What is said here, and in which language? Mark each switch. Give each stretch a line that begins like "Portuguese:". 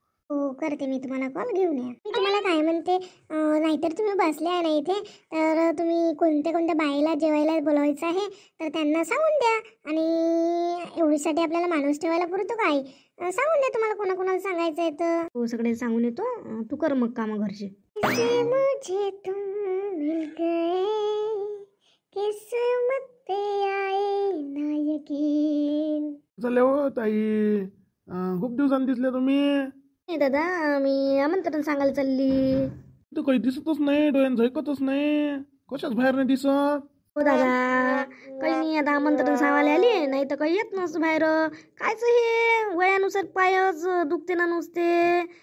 Marathi: हो करते मी तुम्हाला कॉल. घेऊन या. मी तुम्हाला काय म्हणते, नाहीतर तुम्ही बसले आहे ना इथे तर तुम्ही कोणत्या बाईला जेवायला बोलवायचं आहे तर त्यांना सांगून द्या. आणि एवढीसाठी आपल्याला माणूस ठेवायला पुरतो काय. सांगून द्या तुम्हाला कोणाकोणाला सांगायचं आहे तर. हो सगळे सांगून येतो. तू कर मग कामं घरचे.
Hindi: मुझे तुम मिल गए किस्मत पे आए ना यकीन.
Marathi: चालले हो ताई. खूप दिवसांनी दिसले तुम्ही. नाही दादा, मी आमंत्रण सांगायला चालली. तू काही दिसतच नाही. डोळ्यात झैकतच नाही. कशाच बाहेर नाही दिसत. हो दादा, काही नाही. आता आमंत्रण सांगायला आली, नाही तर काही येत नसतं बाहेर. कायच हे वयानुसार पायच दुखते ना नुसते.